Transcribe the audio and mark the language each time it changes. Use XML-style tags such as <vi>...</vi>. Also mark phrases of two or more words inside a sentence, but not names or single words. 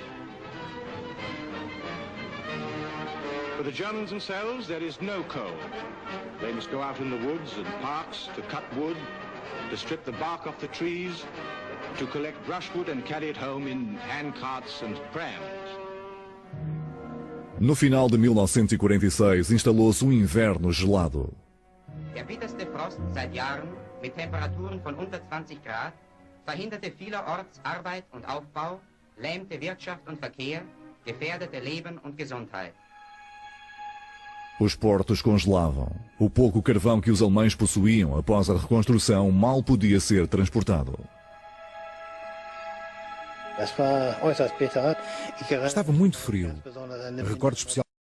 <en>For the Germans themselves, there is no coal. They must go out in the woods and parks to cut wood, to strip the bark off the trees, to collect brushwood and carry it home in handcarts and prams.</en> <pt>No final de 1946, instalou-se inverno gelado.</pt> <de>Der bitterste Frost seit Jahren mit Temperaturen von unter 20 Grad verhinderte vielerorts Arbeit und Aufbau, lähmte Wirtschaft und Verkehr, gefährdete Leben und Gesundheit.</de> <pt>Os portos congelavam. O pouco carvão que os alemães possuíam após a reconstrução mal podia ser transportado. Estava muito frio. Recordo especialmente</pt>